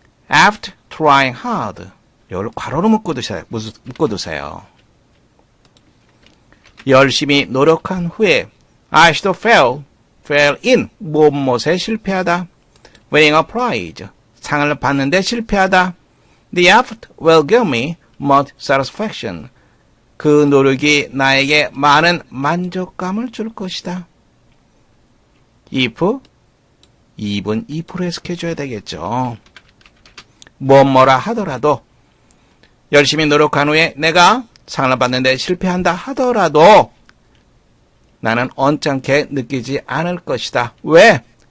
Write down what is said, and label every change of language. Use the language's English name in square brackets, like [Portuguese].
[English] After trying hard. [Korean] 이걸 괄호로 묶어두세요. 열심히 노력한 후에 [English] I should fail in [Korean] 무엇에 실패하다. [English] winning a prize. [Korean] 상을 받는데 실패하다. [English] The effort will give me much satisfaction. [Korean] 그 노력이 나에게 많은 만족감을 줄 것이다. if 2분 2% 해석해줘야 되겠죠. 뭐라 하더라도 열심히 노력한 후에 내가 상을 받는데 실패한다 하더라도 나는 언짢게 느끼지 않을 것이다. 왜?